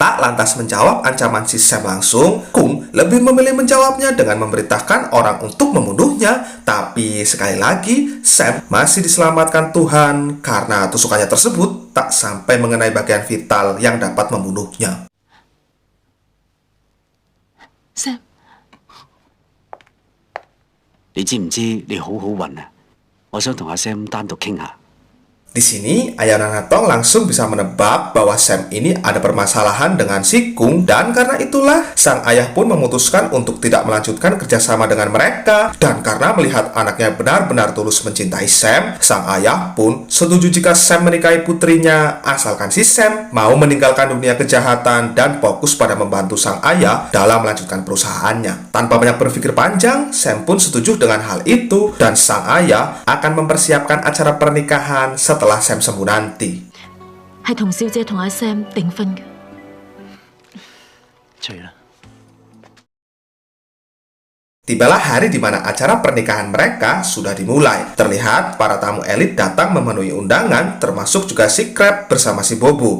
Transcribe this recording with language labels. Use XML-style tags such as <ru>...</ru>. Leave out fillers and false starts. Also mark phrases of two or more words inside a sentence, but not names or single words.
<id>Tak lantas menjawab ancaman si Sam langsung, Kung lebih memilih menjawabnya dengan memerintahkan orang untuk membunuhnya. Tapi sekali lagi, Sam masih diselamatkan Tuhan karena tusukannya tersebut tak sampai mengenai bagian vital yang dapat membunuhnya.</id> <yue>Sam，你知唔知你好好運啊？我想同阿 Sam 單獨傾下。</yue> <id>Di sini, ayah Nona Tong langsung bisa menebak bahwa Sam ini ada permasalahan dengan si Kung, dan karena itulah sang ayah pun memutuskan untuk tidak melanjutkan kerjasama dengan mereka. Dan karena melihat anaknya benar-benar tulus mencintai Sam, sang ayah pun setuju jika Sam menikahi putrinya, asalkan si Sam mau meninggalkan dunia kejahatan dan fokus pada membantu sang ayah dalam melanjutkan perusahaannya. Tanpa banyak berpikir panjang, Sam pun setuju dengan hal itu, dan sang ayah akan mempersiapkan acara pernikahan setelah Sam sembuh nanti.</id> <yue>係同小姐同阿 Sam 訂婚嘅。出嚟啦！</yue> <id>Tibalah hari di mana acara pernikahan mereka sudah dimulai. Terlihat para tamu elit datang memenuhi undangan, termasuk juga si Crab bersama si Bobo.</id>